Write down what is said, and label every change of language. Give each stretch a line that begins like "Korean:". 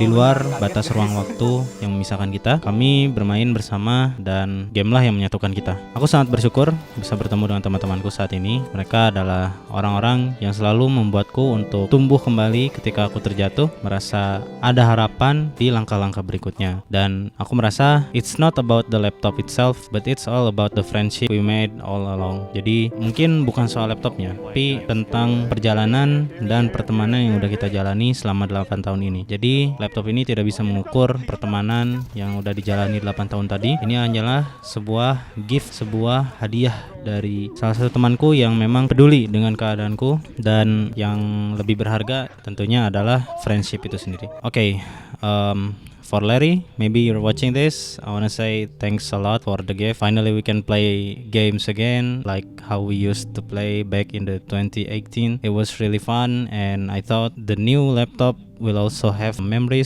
Indonesian: Di luar batas ruang waktu yang memisahkan kita, kami bermain bersama dan game lah yang menyatukan kita. Aku sangat bersyukur bisa bertemu dengan teman-temanku saat ini. Mereka adalah orang-orang yang selalu membuatku untuk tumbuh kembali ketika aku terjatuh, merasa ada harapan di langkah-langkah berikutnya. Dan aku merasa
English: it's not about the laptop itself, but it's all about the friendship we made all along.
Indonesian: Jadi mungkin bukan soal laptopnya, tapi tentang perjalanan dan pertemanan yang udah kita jalani selama 8 tahun ini. Jadi laptop ini tidak bisa mengukur pertemanan yang udah dijalani 8 tahun tadi. Ini hanyalah sebuah gift, sebuah hadiah dari salah satu temanku yang memang peduli dengan keadaanku dan yang lebih berharga tentunya adalah friendship itu sendiri.
English: Oke, for Larry, maybe you're watching this, I wanna say thanks a lot for the gift. Finally we can play games again like how we used to play back in the 2018. It was really fun and I thought the new laptop will also have memories.